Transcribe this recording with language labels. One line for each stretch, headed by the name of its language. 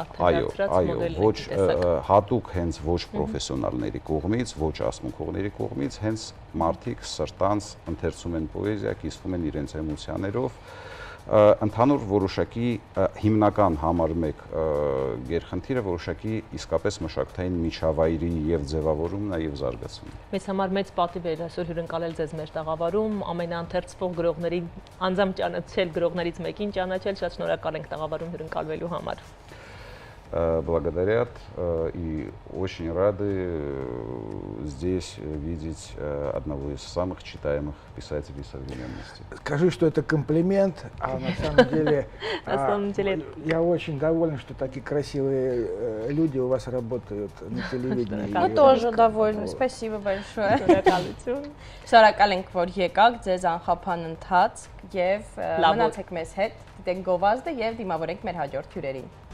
Armenian: Այո, ոչ հատուկ հենց ոչ պրոֆեսիոնալների կողմից, ոչ ասմունքողների կողմից, հենց մարդիկ սրտանց ընթերցում են պոեզիա, կիսվում են իրենց էմոցիաներով ընդհանուր որոշակի հիմնական համար մեկ գերխնդիրը որոշակի իսկապես մշակութային միջավայրի եւ ձևավորումն է եւ զարգացումն։ Մեզ համար մեծ պատիվ է այսօր հյուրընկալել ձեզ մեր տաղավարում, ամենաընթերցվող գրողների անձամբ ճանաչել գրողներից մեկին ճանաչել, շատ շնորհակալ ենք տաղավարում հյուրընկալվելու համար։
Russian: Благодарят и очень рады здесь видеть одного из самых читаемых писателей современности. Скажи, что это комплимент, а на самом деле я очень доволен, что такие красивые люди у вас работают на телевидении. Мы тоже довольны, спасибо большое.
Armenian: Շնորհակալ ենք, որ եկաք, ձեզ անխափան ընթացք եւ մնացեք մեզ հետ, դիտենք գովազդը եւ դիմավորենք մեր հաջորդ հյուրերին։